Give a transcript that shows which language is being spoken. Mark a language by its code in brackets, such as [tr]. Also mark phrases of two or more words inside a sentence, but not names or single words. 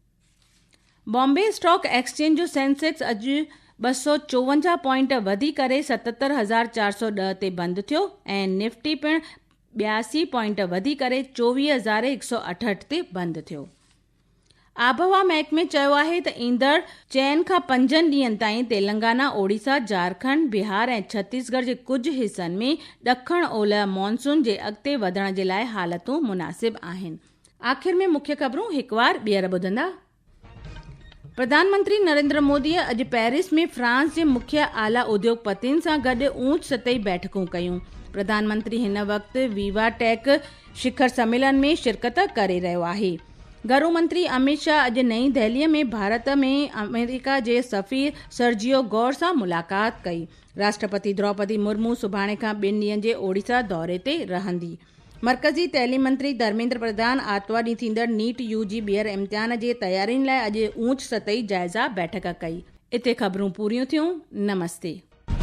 [sd] बॉम्बे स्टॉक एक्सचेंज जो सेंसेक्स अॼु 254 पॉइंट वधी करे 77,410 ते बंदि थियो ऐं निफ्टी पिणु 82 पॉइंट वधी करे 24,168 ते बंदि थियो। आबहवा महकमे चयो आहे त ईंदड़ 4 खां 5 ॾींहनि ताईं तेलंगाना, ओडिशा, झारखंड, बिहार ऐं छत्तीसगढ़ जे कुझु हिसनि में ॾखण ओलह मॉनसून जे अॻिते वधण जे लाइ हालतूं मुनासिब आहिनि। आख़िर में मुख्य ख़बरूं हिकु बार ॿीहर ॿुधंदा। प्रधानमंत्री नरेंद्र मोदीअ अॼु पेरिस में फ्रांस जे मुख्य आला उद्योगपतियुनि सां गॾु ऊच सतही बैठकूं कयूं। प्रधानमंत्री हिन वक़्तु वीवा टेक शिखर सम्मेलन में शिरकत करे रहियो आहे। गृह मंत्री अमित शाह अॼु नई दिल्लीअ में भारत में अमेरिका जे सफ़ीर सर्जियो गौर सां मुलाक़ात कई। राष्ट्रपति द्रौपदी मुर्मू सुभाणे खां 2 ॾींहनि जे ओडिशा दौरे ते रहंदी। मर्कज़ी तइलीम मंत्री धर्मेंद्र प्रधान आर्तवार ॾींहुं थींदड़ नीट UG ॿीहर इम्तिहान जे तयारियुनि लाइ अॼु ऊच सतही जाइज़ा बैठक कई। इते ख़बरूं पूरियूं थियूं। नमस्ते।